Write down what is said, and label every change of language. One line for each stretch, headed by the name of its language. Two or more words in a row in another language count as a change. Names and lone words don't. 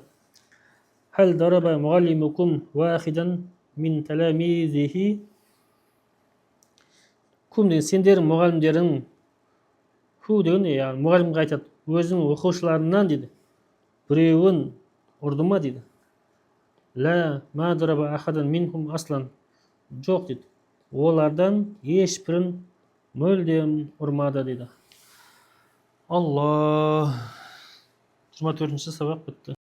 Arabic: هل ضرب معلمكم واحدا من تلاميذه.
Kazakh: Кум деген сендердің мұғалімдерің. Ху деген мұғалімге айтады. Өзінің оқушыларынан дейді. Біреуін ұрды ма дейді.
Arabic: لا ما ضرب أحدا منهم أصلا.
Kazakh: Жоқ дейді. Олардан ешбірін мүлдем ұрмады дейді. Алла. 24-ші сабақ бітті.